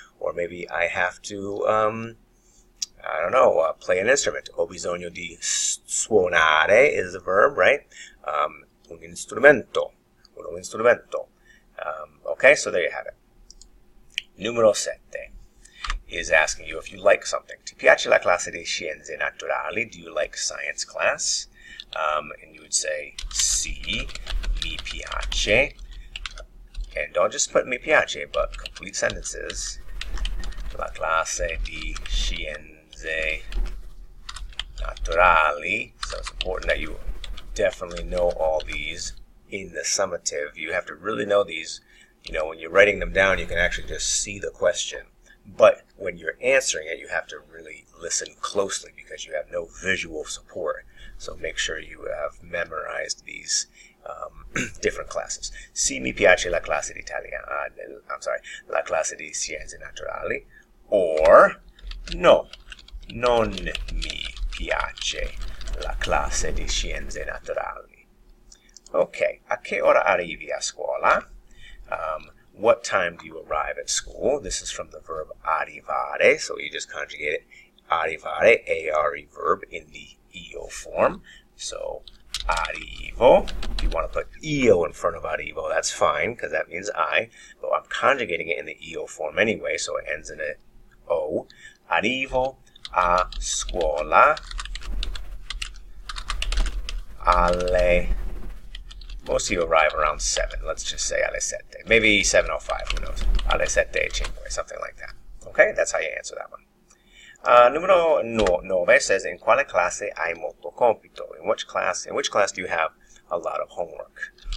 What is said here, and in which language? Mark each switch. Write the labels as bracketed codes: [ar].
[en] Or maybe I have to, I don't know, play an instrument. [it] Ho bisogno di suonare [en] is the verb, right? [it] Un instrumento. Uno instrumento. [en] Okay, so there you have it. Numero 7 is asking you if you like something. [it] Ti piace la classe di scienze naturali? [en] Do you like science class? And you would say, [it] sì, mi piace. [en] And don't just put [it] mi piace, [en] but complete sentences. [it] La classe di scienze naturali. [en] So it's important that you definitely know all these in the summative. You have to really know these. You know, when you're writing them down, you can actually just see the question. But when you're answering it, you have to really listen closely because you have no visual support. So make sure you have memorized these different classes. [it] Sì, mi piace la classe di Italiano. [en] I'm sorry, [it] la classe di Scienze Naturali. Or, no, non mi piace la classe di Scienze Naturali. Okay, a che ora arrivi a scuola? [en] What time do you arrive at school? This is from the verb arrivare, so you just conjugate it. Arrivare, A-R-E verb in the io form. So, arrivo. If you want to put io in front of arrivo, that's fine, because that means I. But I'm conjugating it in the io form anyway, so it ends in a O. [it] Arrivo a scuola alle... [en] Most of you arrive around 7. Let's just say [it] alle 7. [en] Maybe 7:05, who knows? [it] Alle 7:05, [en] something like that. Okay, that's how you answer that one. [it] Numero 9 says, in quale classe hai molto compito? [en] In which class do you have a lot of homework?